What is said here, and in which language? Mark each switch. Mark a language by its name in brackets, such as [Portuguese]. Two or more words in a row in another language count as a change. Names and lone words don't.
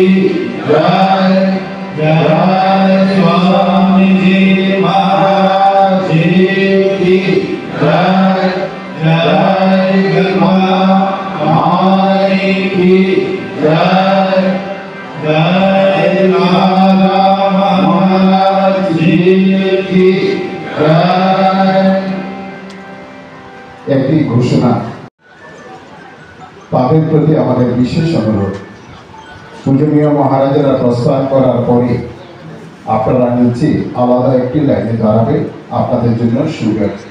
[Hindi] जय जय स्वामी जी महाराज जी की जय जय गंगा माई की जय जय राधा महाराज जी की जय। [Bangla] একটি ঘোষণা, তাদের প্রতি আমাদের বিশেষ অনুরোধ, পূজনীয় মহারাজেরা প্রস্থান করার পরে আপনারা নিচে আলাদা একটি লাইনে দাঁড়াবে, আপনাদের জন্য সুবিধা।